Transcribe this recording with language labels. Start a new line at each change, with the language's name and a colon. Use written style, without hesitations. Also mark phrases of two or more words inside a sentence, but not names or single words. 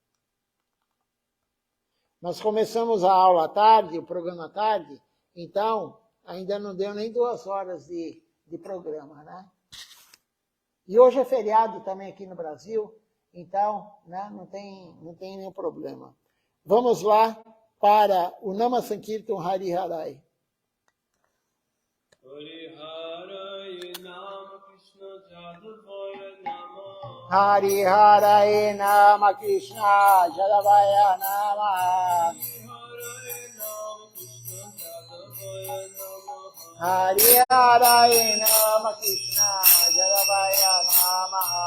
Portuguese: Nós começamos a aula à tarde, o programa à tarde, então ainda não deu nem 2 horas de programa, né? E hoje é feriado também aqui no Brasil, então, né, não tem nenhum problema. Vamos lá para o
Sanskrit: Nama Sankirtan Hari Harai. Hari Harai Nama Krishna Jadavaya Nama. Hari Harai Nama Krishna Jadavaya Nama.